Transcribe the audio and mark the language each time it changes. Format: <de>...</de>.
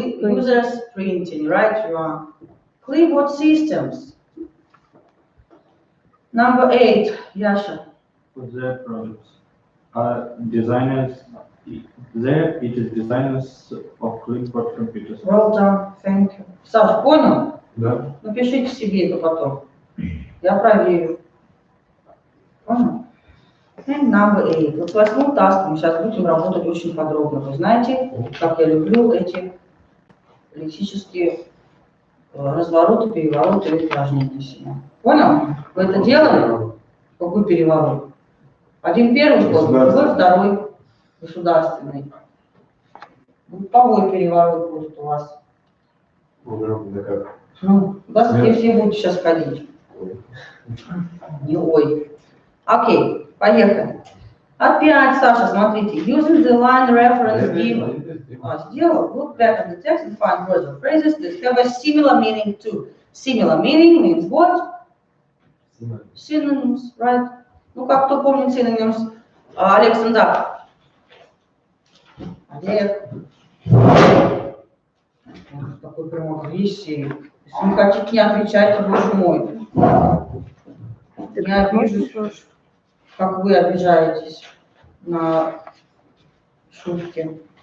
<en>users printing, right? You are. Clipboard systems. Number 8, Yasha. For their products. Designers, there it is designers of clipboard computers. Well done, thank you.</en> <ru>Саш, понял? Да. Напишите себе это потом. Я проверю. Понял?</ru> <en>And number 8.</en> <ru>Вот с 8 таском мы сейчас будем работать очень подробно. Вы знаете, как я люблю эти лексические развороты, перевороты и упражнения себе. Понял? Вы это делали? Какой переворот? Один первый ход, другой второй государственный. Групповой переворот будет у вас. Ну, да, где все будете сейчас ходить. Не ой. Окей, поехали. Опять, Саша, смотрите.</ru> <en>Using the line reference given.</en> <ru>Сделал.</ru> <en>Look back at the text and find words or phrases that have a similar meaning to. Similar meaning means what? Synonyms, right?</en> <ru>Ну, как кто помнит synonyms? Олег Сандак. Олег. Такой прям агрессии. Если не хотите, не отвечайте, боже мой. Я обижусь, как вы обижаетесь на шутки.</ru>